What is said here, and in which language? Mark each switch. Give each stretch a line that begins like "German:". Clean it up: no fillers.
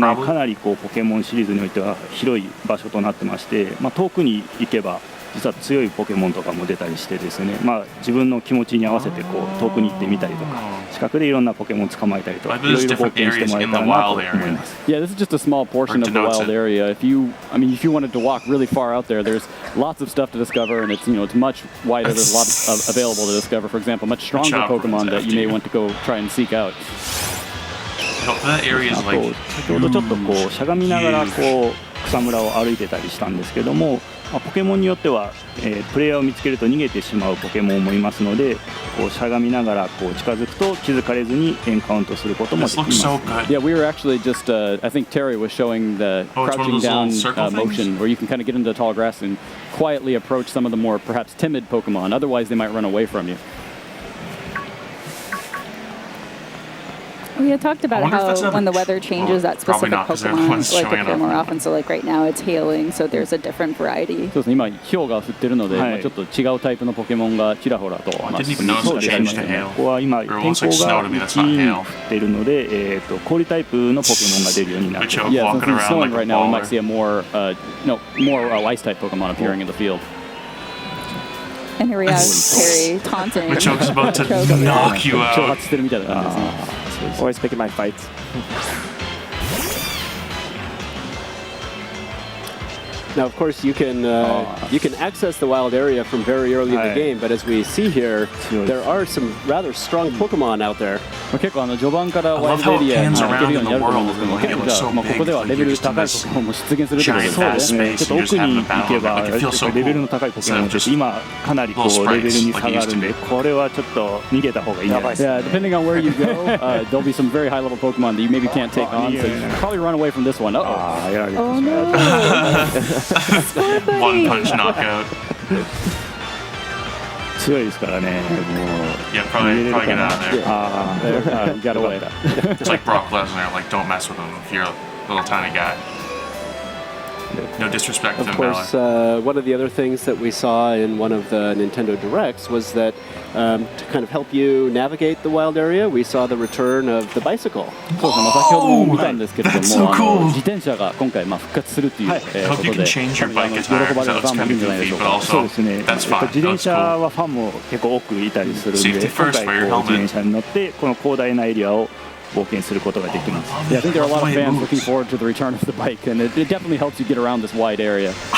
Japanese: かなりこうポケモンシリーズにおいては広い場所となってまして、遠くに行けば実は強いポケモンとかも出たりしてですね、自分の気持ちに合わせてこう遠くに行ってみたりとか、近くでいろんなポケモン捕まえたりとか、いろいろ冒険してもらえたらなと思います。
English: Yeah, this is just a small portion of the wild area. If you wanted to walk really far out there, there's lots of stuff to discover, and it's much wider. There's a lot available to discover. For example, much stronger Pokemon that you may want to go try and seek out.
Japanese: 先ほどちょっとこうしゃがみながらこう草むらを歩いてたりしたんですけども、ポケモンによっては、プレイヤーを見つけると逃げてしまうポケモンもいますので、こうしゃがみながらこう近づくと気づかれずにエンカウントすることもできます。
English: Yeah, we were actually just, I think Terry was showing the crouching down motion where you can kind of get into the tall grass and quietly approach some of the more perhaps timid Pokemon. Otherwise, they might run away from you. We had talked about how when the weather changes, that specific Pokemon appear more often. So right now it's hailing, so there's a different variety.
Japanese: そうですね。今氷が降ってるので、ちょっと違うタイプのポケモンがちらほらと。そうですね。ここは今天候が雪に降っているので、氷タイプのポケモンが出るようになっています。
English: Yeah, since it's snowing right now, we might see a more ice type Pokemon appearing in the field. And here we have Terry taunting. Machoke's about to knock you out.
Japanese: 挑発してるみたいな感じですね。
English: Always picking my fights. Now, of course, you can access the wild area from very early in the game, but as we see here, there are some rather strong Pokemon out there.
Japanese: 結構序盤からワイルドエリアに行けるようになると思うんですけども、結構じゃあここではレベル高いポケモンも出現するということですね。ちょっと奥に行けばレベルの高いポケモンって今かなりこうレベルに差があるんで、これはちょっと逃げた方がいいんじゃないですか。
English: Yeah, depending on where you go, there'll be some very high level Pokemon that you maybe can't take on, so you should probably run away from this one. Oh no! One punch knockout.
Japanese: 強いですからね。
English: Yeah, probably get out of there. Got away. It's like Brock Lesnar. Like, don't mess with him if you're a little tiny guy. No disrespect to Of Finn course, Balor. one of the other things that we saw in one of the Nintendo Directs was that to kind of help you navigate the wild area, we saw the return of the bicycle.
Japanese: そうですね。先ほども見たんですけれども、自転車が今回復活するということで、喜ばれるファンもいるんじゃないでしょうか。そうですね。自転車はファンも結構多くいたりするんで、今回こう自転車に乗ってこの広大なエリアを冒険することができます。
English: Yeah, I think there are a lot of fans looking forward to the return of the bike, and it definitely helps you get around this wide area.